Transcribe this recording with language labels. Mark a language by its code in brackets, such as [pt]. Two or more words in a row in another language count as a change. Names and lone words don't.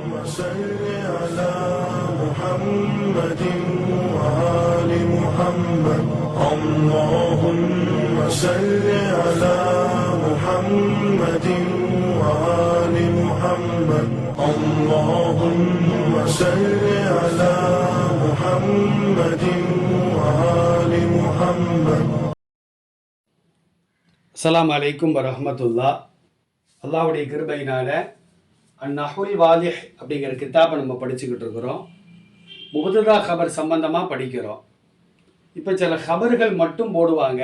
[ar] صل على محمد وآل محمد اللهم صل على محمد وآل محمد اللهم صل على محمد وآل محمد. السلام عليكم ورحمة الله. [ta] அல்லாஹ்வுடைய கிருபையினால அந்நஹுல் வாலிஹ் அப்படிங்கிற கித்தாபை நம்ம படிச்சுக்கிட்டு இருக்கிறோம். [ar] مبتدأ خبر [ta] சம்பந்தமாக படிக்கிறோம். இப்போ சில ஹபர்கள் மட்டும் போடுவாங்க.